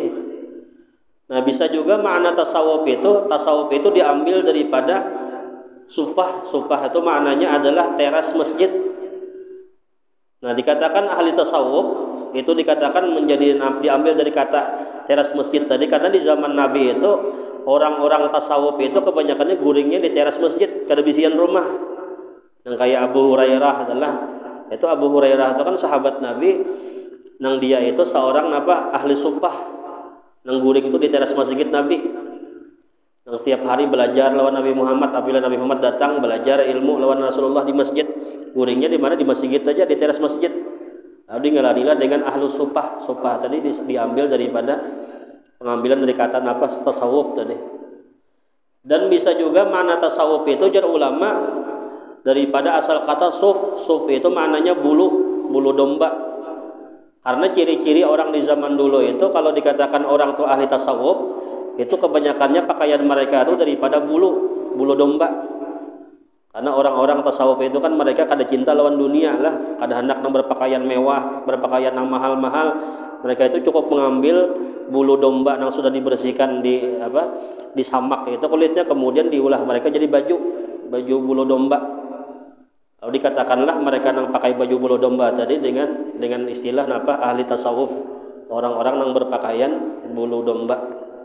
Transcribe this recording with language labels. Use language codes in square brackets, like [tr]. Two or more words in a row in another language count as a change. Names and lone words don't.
[id] Nah bisa juga makna tasawuf itu diambil daripada sufah. Sufah itu maknanya adalah teras masjid. [bjn] Nah, dikatakan ahli tasawuf itu dikatakan diambil dari kata teras masjid tadi, karena di zaman Nabi itu orang-orang tasawuf itu kebanyakannya guringnya di teras masjid kada bisian rumah. Yang kayak Abu Hurairah adalah itu Abu Hurairah itu kan sahabat Nabi, nang dia itu seorang ahli sumpah, nang guring itu di teras masjid Nabi, nang setiap hari belajar lawan Nabi Muhammad. [id] Apabila Nabi Muhammad datang belajar ilmu lawan Rasulullah di masjid, guringnya di mana? Di masjid aja, di teras masjid. Lalu ngeladilah dengan [ar] ahlu supah. [id] Supah tadi diambil daripada pengambilan dari kata tasawuf tadi. [bjn] Dan bisa juga makna tasawuf itu jar ulama daripada asal kata suf. [id] Suf itu maknanya bulu domba. Karena ciri-ciri orang di zaman dulu itu kalau dikatakan orang tuh ahli tasawuf, itu kebanyakannya pakaian mereka itu daripada bulu domba. [bjn] Karena orang-orang tasawuf itu kan mereka kada cinta lawan dunia lah, kada hendak nang berpakaian mewah, berpakaian nang mahal-mahal. [id] Mereka itu cukup mengambil bulu domba yang sudah dibersihkan di samak itu kulitnya, kemudian diolah mereka jadi baju bulu domba. [bjn] Lalu dikatakanlah mereka nang pakai baju bulu domba tadi dengan istilah ahli tasawuf, orang-orang nang berpakaian bulu domba.